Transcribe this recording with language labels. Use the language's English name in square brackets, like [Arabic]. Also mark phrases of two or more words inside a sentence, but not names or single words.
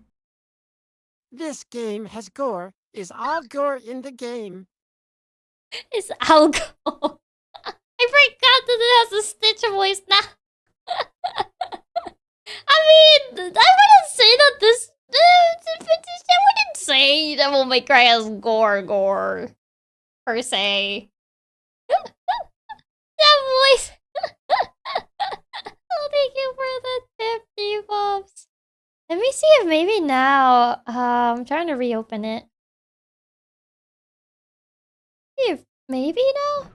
[English] This game has gore. Is all gore in the game? It's alcohol. I forgot that it has a Stitch voice now. I mean, I wouldn't say that this... I wouldn't say Devil May Cry has gore, per se. That voice... Oh, thank you for the 50 bucks. Let me see if maybe now... I'm trying to reopen it. See if maybe now?